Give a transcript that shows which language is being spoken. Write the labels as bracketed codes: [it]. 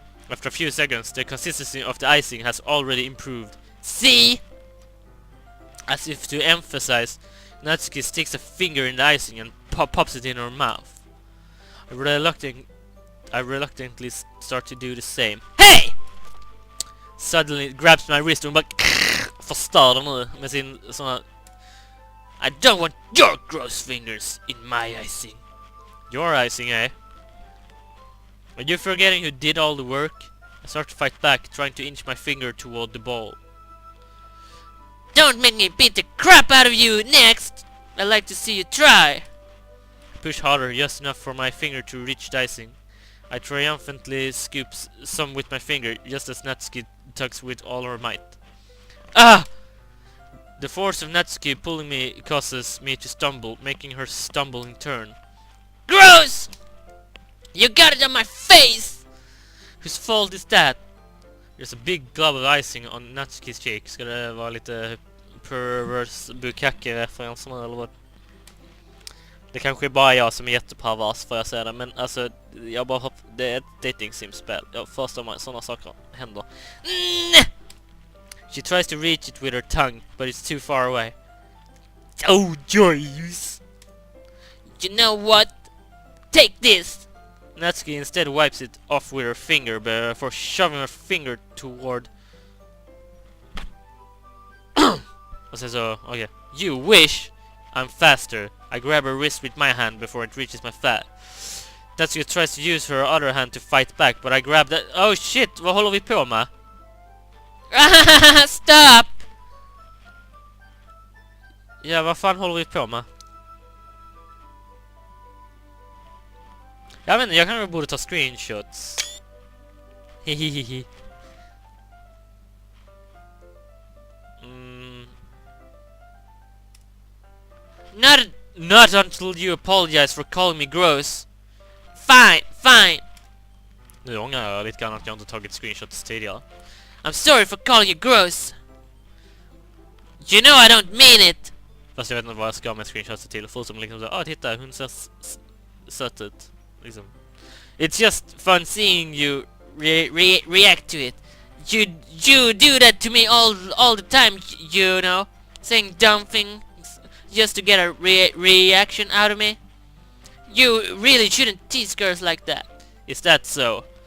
[en] After a few seconds, the consistency of the icing has already improved. See? As if to emphasize, Natsuki sticks a finger in the icing and pops it in her mouth. I reluctantly start to do the same. Hey! Suddenly it grabs my wrist [sv] och bara förstör den nu med sin såna... [en] I don't want your gross fingers in my icing. Your icing, eh? Are you forgetting who did all the work? I start to fight back, trying to inch my finger toward the ball. Don't make me beat the crap out of you next! I'd like to see you try. I push harder, just enough for my finger to reach the icing. I triumphantly scoop some with my finger, just as Natsuki tugs with all her might. Ah! The force of Natsuki pulling me causes me to stumble, making her stumble in turn. Gross! You got it on my face! Whose fault is that? There's a big glob of icing on Natsukis cheek. [sv] Ska det vara lite perverse bukake-referens eller vad? Det kanske är bara jag som är jättepervers får jag säga det, men alltså jag bara det är ett dating sim-spel. Först om sådana saker händer. [en] She tries to reach it with her tongue, but it's too far away. Oh, jeez! You know what? Take this! Natsuki instead wipes it off with her finger before shoving her finger toward... [sv] Och sen så, [en] okay. You wish! I'm faster. I grab her wrist with my hand before it reaches my fat. Natsuki tries to use her other hand to fight back, but I grab that... Oh shit, [sv] vad håller vi på med? [en] Stop! [sv] Ja, vad fan håller vi på med? Jag vet inte, jag kanske borde ta screenshots. Hehehehe. [en] Not until you apologize for calling me gross. Fine, fine. [sv] Nu ångrar jag lite grann att jag inte tagit screenshots tidigare. [en] I'm sorry for calling you gross. You know I don't mean it. [sv] Fast jag vet inte vad jag ska med screenshots till. Förutom liksom så, titta, hon ser söt ut. Liksom. [en] It's just fun seeing you react to it. You do that to me all the time, you know, saying dumb things just to get a reaction out of me. You really shouldn't tease girls like that. Is that so?